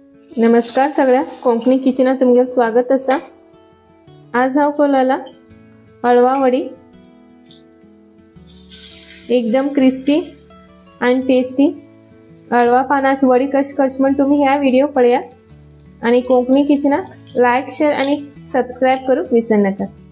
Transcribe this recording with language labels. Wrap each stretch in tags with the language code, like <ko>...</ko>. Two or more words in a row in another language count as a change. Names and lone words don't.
<kok>नमस्कार सगळ्या कोंकणी किचनात तुमगे स्वागत असा। आज हांव केलेला हळवा वडी एकदम क्रिस्पी आणि टेस्टी हळवा पानाची वडी कशी करची म्हणून तुम्ही ह्या व्हिडिओ पळया आणि कोंकणी किचनात लाईक शेअर आणि सबस्क्राइब करूक विसरू नका।</kok>